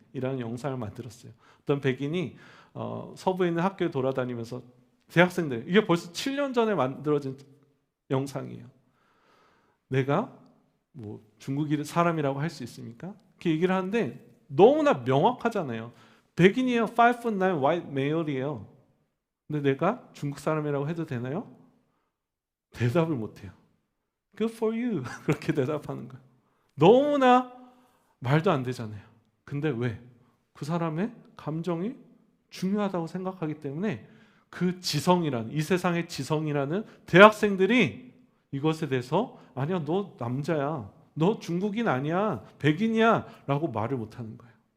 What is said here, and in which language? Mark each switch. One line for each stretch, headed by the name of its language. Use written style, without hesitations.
Korean: 이라는 영상을 만들었어요. 어떤 백인이 서부에 있는 학교에 돌아다니면서 대학생들, 이게 벌써 7년 전에 만들어진 영상이에요. 내가 뭐 중국 사람이라고 할 수 있습니까? 이렇게 얘기를 하는데 너무나 명확하잖아요. 백인이에요.
English: 5'9" white male이에요.
Korean: 근데 내가 중국 사람이라고 해도 되나요? 대답을 못해요.
English: Good for you.
Korean: 그렇게 대답하는 거예요. 너무나 말도 안 되잖아요. 근데 왜? 그 사람의 감정이 중요하다고 생각하기 때문에 그 지성이라는, 이 세상의 지성이라는 대학생들이 이것에 대해서 아니야, 너 남자야, 너 중국인 아니야, 백인이야 라고 말을 못하는 거예요.